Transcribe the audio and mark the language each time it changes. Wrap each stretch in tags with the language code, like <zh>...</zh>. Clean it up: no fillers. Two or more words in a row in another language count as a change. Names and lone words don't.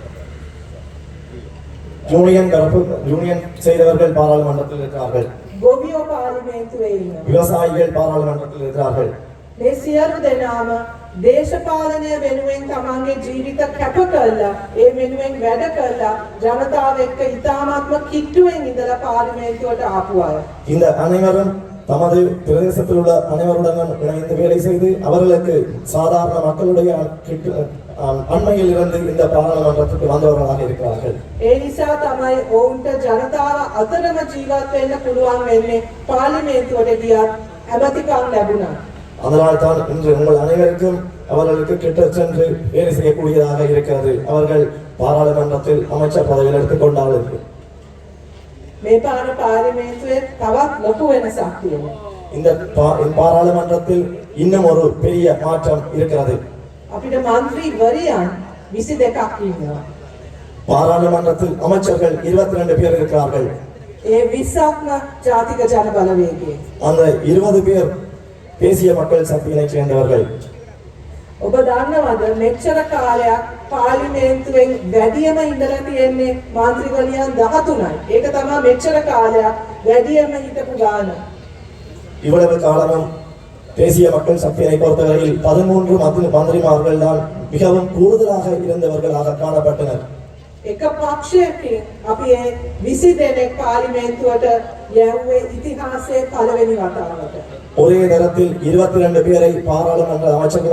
<ta>யூனியன் செய்தவர்கள் பாராளுமன்றத்தில் இருக்கிறார்கள்.</ta> <si>ගොවියෝ පාර්ලිමේන්තුවේ ඉන්නවා.</si> <ta>விவசாயிகள் பாராளுமன்றத்தில் இருக்கிறார்கள்.</ta> <si>මේ සියලු දෙනාම දේශපාලනය වෙනුවෙන් තමන්ගේ ජීවිත කැප කරලා ඒ වෙනුවෙන් වැඩ කරලා ජනතාව එක්ක ඉතාමත්ම කිට්ටුවෙන් ඉඳලා පාර්ලිමේන්තුවට ආපු අය.</si> <ta>இந்த அனைவரும் தமது பிரதேசத்தில் உள்ள அனைவருடனும் இணைந்து வேலை செய்து அவர்களுக்கு சாதாரண மக்களுடைய அண்மையில் இருந்து இந்த பாராளுமன்றத்துக்கு வந்தவர்களாக இருக்கிறார்கள்.</ta> <si>ඒ නිසා තමයි ඔවුන්ට ජනතාව අතරම ජීවත් වෙන්න පුළුවන් වෙන්නේ පාර්ලිමේන්තුවට ගියත් ඇමතිකම් ලැබුණා.</si> <ta>அதனால் தான் இன்று உங்கள் அனைவருக்கும் அவர்களுக்கு கிட்ட சென்று வேலை செய்யக்கூடியதாக இருக்கிறது. அவர்கள் பாராளுமன்றத்தில் அமைச்சர் பதவியில் எடுத்துக்கொண்டார்கள்.</ta> <si>මේ පාර පාර්ලිමේන්තුවේ තවත් ලොකු වෙනසක් තියෙනවා.</si> <ta>இந்த பாராளுமன்றத்தில் இன்னும் ஒரு பெரிய மாற்றம் இருக்கிறது.</ta> <si>අපිට മന്ത്രി වරියන් 22ක් ඉන්නවා.</si> <ta>பாராளுமன்றத்தில் அமைச்சர்கள் 22 பேர் இருக்கிறார்கள்.</ta> <si>ඒ 20ක්ම ජාතික ජන බලවේගයේ.</si> <ta>அந்த 20 பேர் தேசிய மக்கள் சக்தியினைச் சேர்ந்தவர்கள்.</ta> <si>ඔබ දන්නවද මෙච්චර කාලයක් පාර්ලිමේන්තුවෙන් වැඩියම ඉඳලා තියෙන්නේ മന്ത്രിවලියන් 13යි. ඒක තමයි මෙච්චර කාලයක් වැඩියම හිටපු ගාන.</si> <ta>இவ்வளவு காலமும் தேசிய மக்கள் சக்தியை பொறுத்தவரையில் 13 மந்திரிமார்கள் தான் மிகவும் கூடுதலாக இருந்தவர்களாக காணப்பட்டனர்.</ta> <si>එක පක්ෂයකින් අපි ඒ 20 දෙනෙක් පාර්ලිමේන්තුවට යැව්වේ ඉතිහාසයේ පළවෙනි වතාවට.</si> <ta>ஒரே நேரத்தில் 22 பேரை பாராளுமன்ற அமைச்சர்கள்</ta>